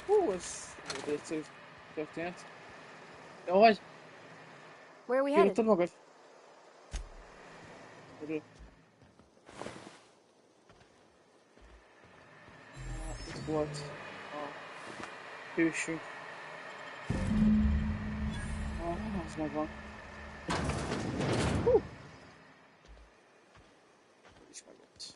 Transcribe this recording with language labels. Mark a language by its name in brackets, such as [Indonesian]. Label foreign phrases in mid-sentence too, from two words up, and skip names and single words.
[Hungarian] ez volt egy egyszerű történet. Jó vagy? [English] Where are we headed? [Hungarian] Kiírtad magad? Örül. Itt volt a hősünk. Az megvan. Is megvolt.